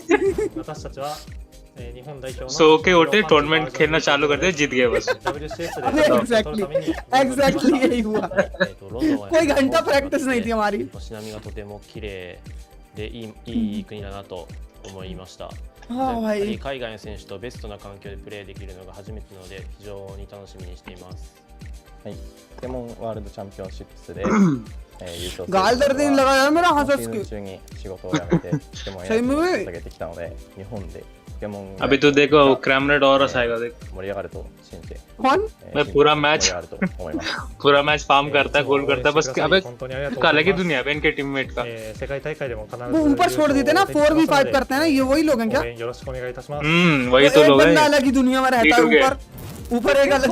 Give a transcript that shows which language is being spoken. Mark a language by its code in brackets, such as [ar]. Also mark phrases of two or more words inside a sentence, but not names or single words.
[hi] सो के उठे टूर्नामेंट खेलना चालू कर दिया, जीत गए बस। एग्जैक्टली यही हुआ। कोई घंटा प्रैक्टिस नहीं थी हमारी। हाँ भाई [ja] 海外の選手とベストな環境でプレーできるのが初めてなので非常に楽しみにしています。はい、ポケモンワールドチャンピオンシップスで優勝 [hi] गाल दर्द नहीं लगा यार मेरा हंस हंस के। [ja] 中に仕事を辞めてポケモンやり続けてきたので日本でポケモン [hi] अभी तो देखो क्रैमनेट और आएगा देख। [ja] 盛り上がると信じて [hi] कौन मैं पूरा मैच फार्म करता है, गोल करता है बस। अबे काले की दुनिया है इनके टीममेट का। वो ऊपर छोड़ देते ना 4v5 करते हैं ना, ये वही लोग हैं क्या? वही तो लोग हैं। अलग ही दुनिया में रहता है, ऊपर ऊपर एक अलग